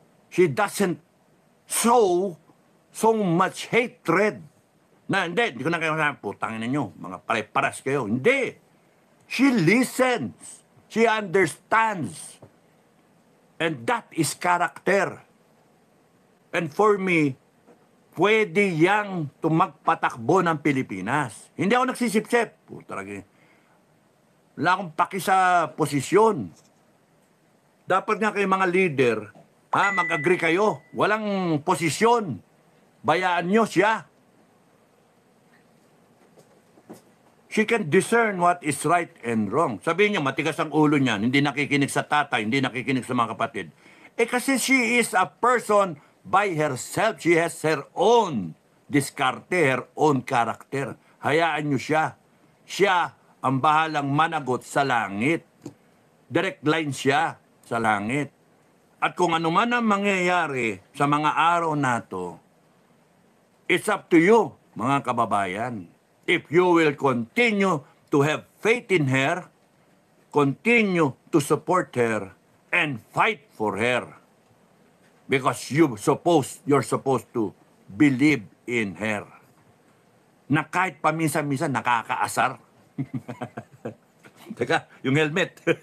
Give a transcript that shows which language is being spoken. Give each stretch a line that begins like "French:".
English: She doesn't show so much hatred.
Filipino: Na hindi ko na kayo sabi, putangin ninyo, mga pare-paras kayo. Hindi.
English: She listens. She understands. And that is character. And for me,
Filipino: pwede yang tumagpatakbo ng Pilipinas. Hindi ako nagsisip-sip. Putaragi. Wala akong paki sa posisyon. Dapat nga kayo mga leader, mag-agree kayo. Walang posisyon. Bayaan nyo siya.
English: She can discern what is right and wrong.
Filipino: Sabihin niyo, matigas ang ulo niyan, hindi nakikinig sa tatay, hindi nakikinig sa mga kapatid. Kasi
English: she is a person by herself. She has her own diskarte, her own character.
Filipino: Hayaan niyo siya. Siya ang bahalang managot sa langit.
English: Direct line
Filipino: siya sa langit. At kung ano man ang mangyayari sa mga araw na to,
English: it's up to you,
Filipino: mga kababayan.
English: If you will continue to have faith in her, continue to support her, and fight for her. Because you're supposed to believe in her.
Filipino: Na kahit paminsan-minsan nakakaasar. Teka, yung helmet.